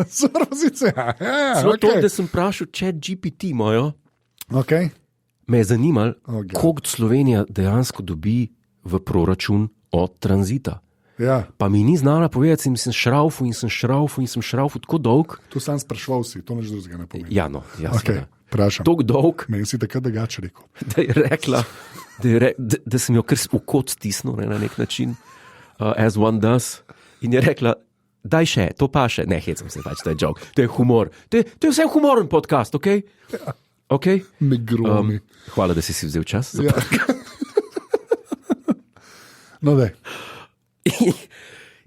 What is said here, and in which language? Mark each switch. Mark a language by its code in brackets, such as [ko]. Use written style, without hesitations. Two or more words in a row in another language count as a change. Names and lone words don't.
[sl] Celo to, da sem vprašal ChatGPT mojo, me je zanimalo, koliko Slovenija dejansko dobi v proračun od tranzita. Pa mi ni znala povedati, in sem šraufal tako dolg. To sam sprašval si, to nič drugega ne pomeni. Ja, no, jasno. Vprašam. Tako dolg. Meni si takrat drugače rekel. Da je rekla, da sem jo kar v kot stisnil na nek način, [en] as one does, [sl] in je rekla, daj še, to pa še. Ne, hecam se pač, to je joke, to je humor. To je vse humoren podcast, okej? Okay? Ne gromi. Hvala, da si vzel čas za podcast. No, daj.